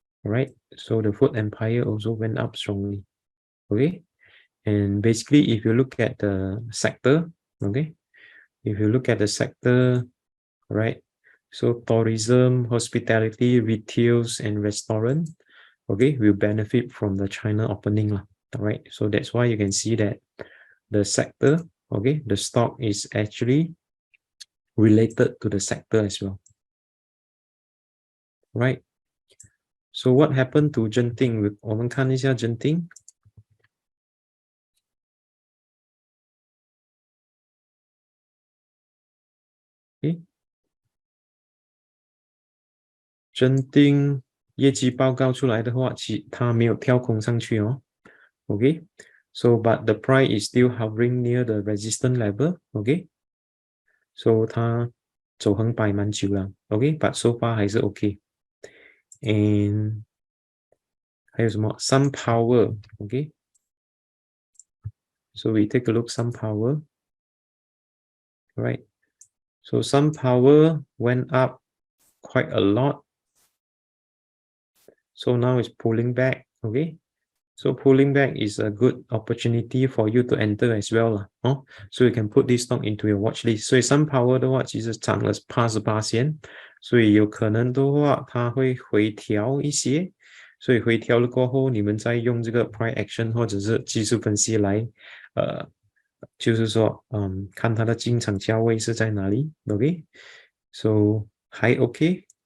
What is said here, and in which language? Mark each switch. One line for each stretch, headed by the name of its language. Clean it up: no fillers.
English: All right, so the Food Empire also went up strongly. Okay, and basically if you look at the sector, okay, if you look at the sector, right, so tourism, hospitality, retails, and restaurant, okay, will benefit from the China opening all right. So that's why you can see that the sector, okay, the stock is actually related to the sector as well, right? So what happened to Genting?
Chinese: 我们看一下 Genting.
English: Okay.
Chinese: Genting 业绩报告出来的话，它没有跳空上去Okay.
English: So but the price is still hovering near the resistance level. Okay.
Chinese: So 它走横摆蛮久了 Okay.
English: But so far
Chinese: 还是
English: OK. And
Chinese: 还有什么
English: SunPower. Okay. So we take a look SunPower. Right. So SunPower went up quite a lot. So now it's pulling back. Okay. So pulling back is a good opportunity for you to enter as well. So you can put this stock into your watch list.
Chinese: 所以 SunPower 的话其实涨了88%，所以有可能的话它会回调一些，所以回调了过后，你们再用这个 price action 或者是技术分析来就是说看它的进场价位是在哪里 Okay, so 还 OK.